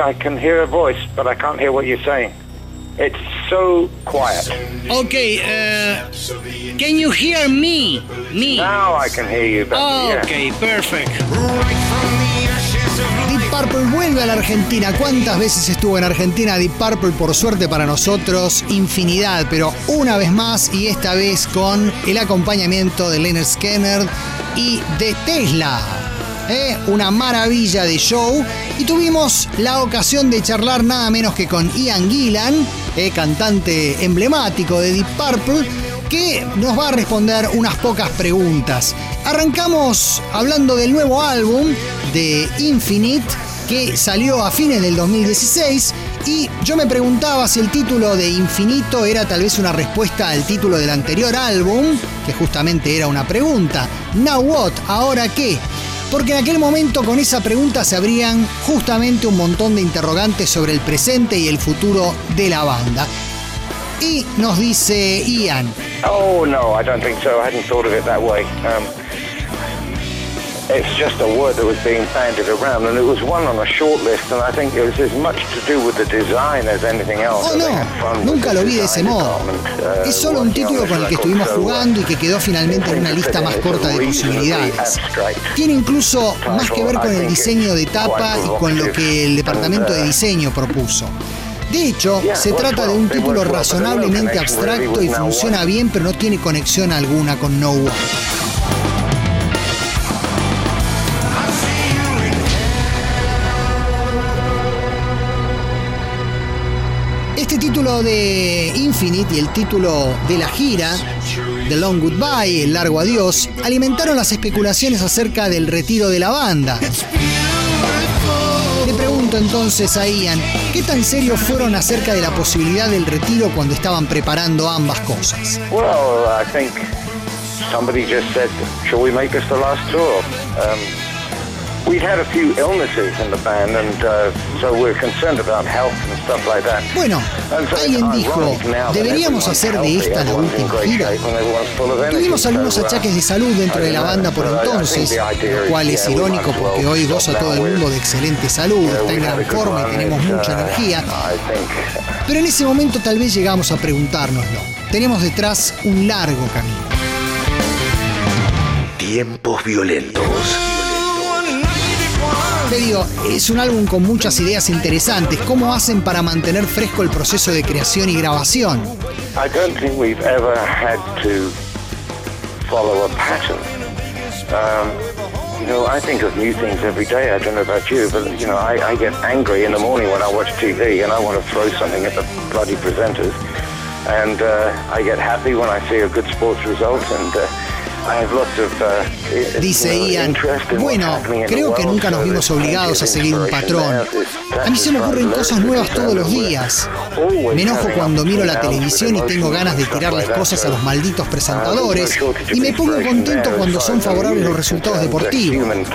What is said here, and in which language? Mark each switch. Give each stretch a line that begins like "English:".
English: I can hear a voice, but I can't hear what you're saying. It's so quiet. Okay, can you hear me? Me? Now I can hear you better. Oh, okay, yeah. Perfect.
Spanish: Deep Purple vuelve a la Argentina. ¿Cuántas veces estuvo en Argentina Deep Purple? Por suerte para nosotros, infinidad. Pero una vez más, y esta vez con el acompañamiento de Lynyrd Skynyrd y de Tesla. Una maravilla de show. Y tuvimos la ocasión de charlar nada menos que con Ian Gillan, cantante emblemático de Deep Purple, que nos va a responder unas pocas preguntas. Arrancamos hablando del nuevo álbum de Infinite, que salió a fines del 2016, y yo me preguntaba si el título de Infinito era tal vez una respuesta al título del anterior álbum, que justamente era una pregunta.
English: Now what?
Spanish: ¿Ahora qué? Porque en aquel momento con esa pregunta se abrían justamente un montón de interrogantes sobre el presente y el futuro de la banda. Y nos dice Ian.
English: Oh no, I don't think so. I hadn't thought of it that way. It's just a word that was being bandied around, and it was one on a short list, and I think it was as much to do with the design as anything else.
Spanish: Oh, no, nunca lo vi de ese modo. Es solo un título con el que estuvimos jugando y que quedó finalmente en una lista más corta de posibilidades. Tiene incluso más que ver con el diseño de tapa y con lo que el departamento de diseño propuso. De hecho, se trata de un título razonablemente abstracto y funciona bien, pero no tiene conexión alguna con No One. Este título de Infinite y el título de la gira, The Long Goodbye, El Largo Adiós, alimentaron las especulaciones acerca del retiro de la banda. Le pregunto entonces a Ian, ¿qué tan serio fueron acerca de la posibilidad del retiro cuando estaban preparando ambas cosas?
English: Well, I think somebody just said, shall we make us the last tour? We've had a few illnesses in the band, and so we're concerned about health and stuff like that.
Spanish: Bueno, alguien dijo, deberíamos hacer de esta la última gira. Tuvimos algunos achaques de salud dentro de la banda por entonces, lo cual es irónico porque hoy goza todo el mundo de excelente salud, está en gran forma y tenemos mucha energía. Pero en ese momento tal vez llegamos a preguntárnoslo. Tenemos detrás un largo camino. Tiempos violentos. Te digo, es un álbum con muchas ideas interesantes. ¿Cómo hacen para mantener fresco el proceso de creación y grabación?
English: I don't think we've ever had to follow a pattern. You know, I think of new things every day. I don't know about you, but you know, I get angry in the morning when I watch TV and I want to throw something at the bloody presenters. And I get happy when I see a good sports result and
Spanish: dice Ian, bueno, creo que nunca nos vimos obligados a seguir un patrón. A mí se me ocurren cosas nuevas todos los días. Me enojo cuando miro la televisión y tengo ganas de tirar las cosas a los malditos presentadores. Y me pongo contento cuando son favorables los resultados deportivos.